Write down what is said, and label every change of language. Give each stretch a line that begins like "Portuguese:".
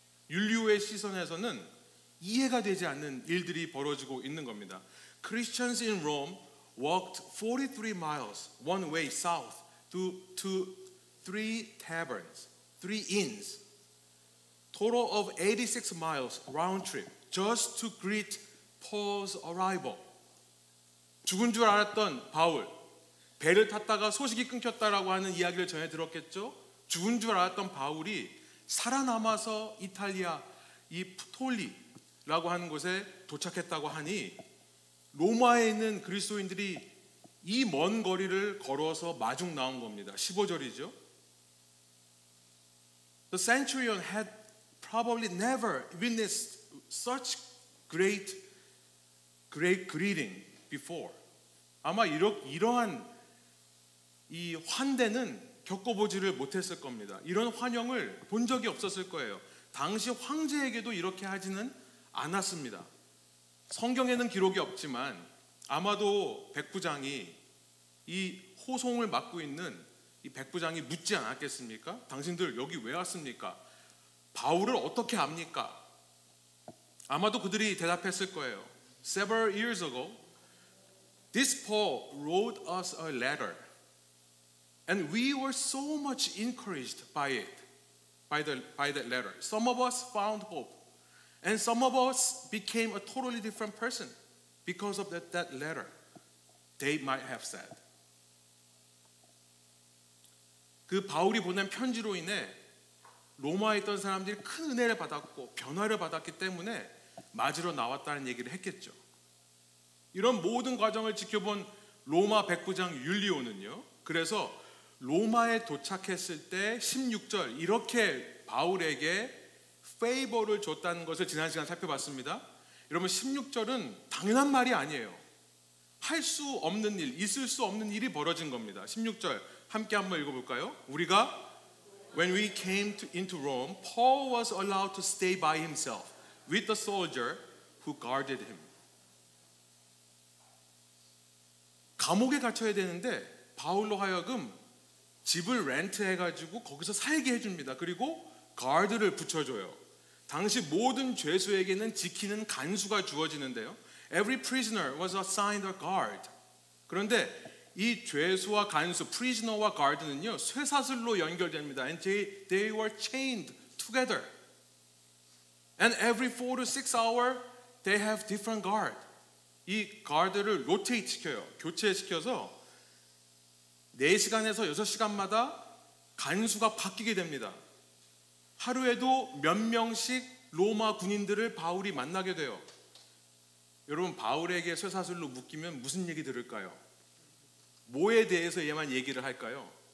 Korean: 율리오의 시선에서는 이해가 되지 않는 일들이 벌어지고 있는 겁니다.
English: Christians in Rome walked 43 miles one way south to 3 taverns, 3 inns, total of 86 miles round trip just to greet Paul's arrival.
Korean: 죽은 줄 알았던 바울, 배를 탔다가 소식이 끊겼다라고 하는 이야기를 전해 들었겠죠. 죽은 줄 알았던 바울이 살아남아서 이탈리아 이 푸톨리라고 하는 곳에 도착했다고 하니 로마에 있는 그리스도인들이 이 먼 거리를 걸어서 마중 나온 겁니다. 15절이죠.
English: The centurion had probably never witnessed such great greeting before.
Korean: 아마 이러한 이 환대는 겪어보지를 못했을 겁니다. 이런 환영을 본 적이 없었을 거예요. 당시 황제에게도 이렇게 하지는 않았습니다. 성경에는 기록이 없지만 아마도 백부장이 이 호송을 맡고 있는 이 백부장이 묻지 않았겠습니까? 당신들 여기 왜 왔습니까? 바울을 어떻게 압니까? 아마도 그들이 대답했을 거예요.
English: Several years ago, this Paul wrote us a letter. And we were so much encouraged by it, by that letter. Some of us found hope, and some of us became a totally different person because of that letter. They might have said.
Korean: 그 바울이 보낸 편지로 인해 로마에 있던 사람들이 큰 은혜를 받았고 변화를 받았기 때문에 맞으러 나왔다는 얘기를 했겠죠. 이런 모든 과정을 지켜본 로마 백부장 율리오는요. 그래서 로마에 도착했을 때 16절 이렇게 바울에게 페이버를 줬다는 것을 지난 시간 살펴봤습니다. 여러분 16절은 당연한 말이 아니에요. 할 수 없는 일, 있을 수 없는 일이 벌어진 겁니다. 16절 함께 한번 읽어볼까요? 우리가
English: When we came into Rome, Paul was allowed to stay by himself with the soldier who guarded him.
Korean: 감옥에 갇혀야 되는데 바울로 하여금 집을 렌트해가지고 거기서 살게 해줍니다. 그리고 가드를 붙여줘요. 당시 모든 죄수에게는 지키는 간수가 주어지는데요.
English: Every prisoner was assigned a guard.
Korean: 그런데 이 죄수와 간수, prisoner와 guard는요 쇠사슬로 연결됩니다.
English: And they were chained together. And every 4 to 6 hours they have different guard.
Korean: 이 guard를 rotate 시켜요. 교체시켜서 4시간에서 6시간마다 간수가 바뀌게 됩니다. 하루에도 몇 명씩 로마 군인들을 바울이 만나게 돼요. 여러분 바울에게 쇠사슬로 묶이면 무슨 얘기 들을까요? 뭐에 대해서 얘만 얘기를 할까요?